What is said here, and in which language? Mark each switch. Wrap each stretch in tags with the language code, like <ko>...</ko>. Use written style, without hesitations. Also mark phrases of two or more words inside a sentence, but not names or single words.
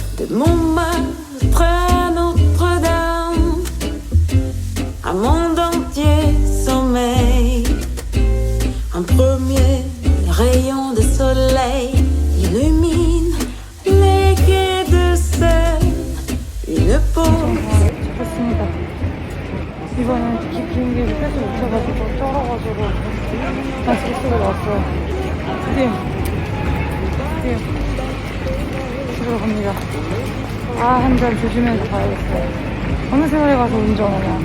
<fr>Montmartre à Notre-Dame, un monde entier sommeille. Un premier rayon de soleil illumine les quais de Seine. Une pause.</fr> <ko>잡았습니다. 이번엔 특히 비행기를 뺏어 못해가지고 쩔어가지고 다시 집으로 왔어요. 드디어 집으로 갑니다. 한 잔 조심해서 가야겠어요. 어느 세월에 가서 운전하냐.</ko>